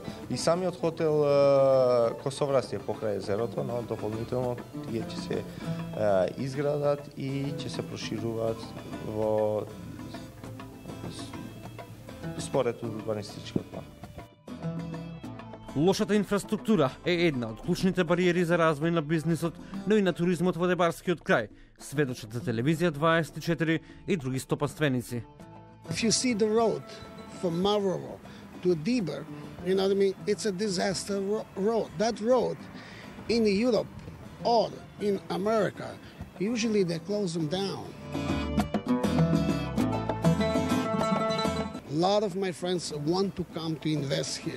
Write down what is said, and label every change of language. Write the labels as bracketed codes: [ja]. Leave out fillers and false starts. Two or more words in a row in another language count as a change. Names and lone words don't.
[mk] И самиот хотел Косоврас е покрај езерото, но дополнително тие ќе се изградат и ќе се прошируваат во според урбанистичкиот план. Лошата инфраструктура е една од клучните бариери за развој на бизнисот, но и на туризмот во Дебарскиот крај, сведочат за телевизија 24 и други стопанственици. [en] If you see the road from Mavrovo to Debar, you know what I mean, it's a disaster road. That road in Europe or in America, usually they close them down. A lot of my friends want to come to invest here.